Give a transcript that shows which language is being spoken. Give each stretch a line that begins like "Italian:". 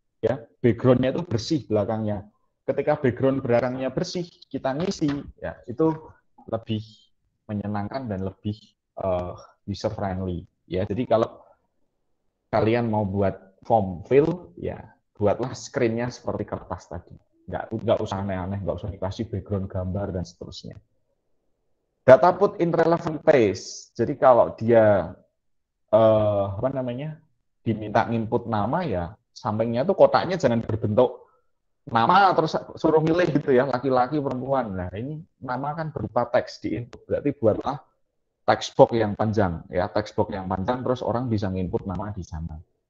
Indonesian: Ya, backgroundnya itu bersih belakangnya. Ketika background belakangnya bersih, kita ngisi, ya itu lebih menyenangkan dan lebih
English: user friendly.
Indonesian: Ya, jadi kalau kalian mau buat form fill, ya buatlah screen-nya seperti kertas tadi. Nggak usah aneh-aneh, nggak usah dikasih background gambar dan seterusnya.
English: Data put in relevant place.
Indonesian: Jadi kalau dia apa namanya diminta input nama, ya sampingnya tuh kotaknya jangan berbentuk nama terus suruh milih gitu ya, laki-laki perempuan. Nah, ini nama kan berupa teks di input. Berarti buatlah text box yang panjang ya, text box yang panjang terus orang bisa nginput nama di sana.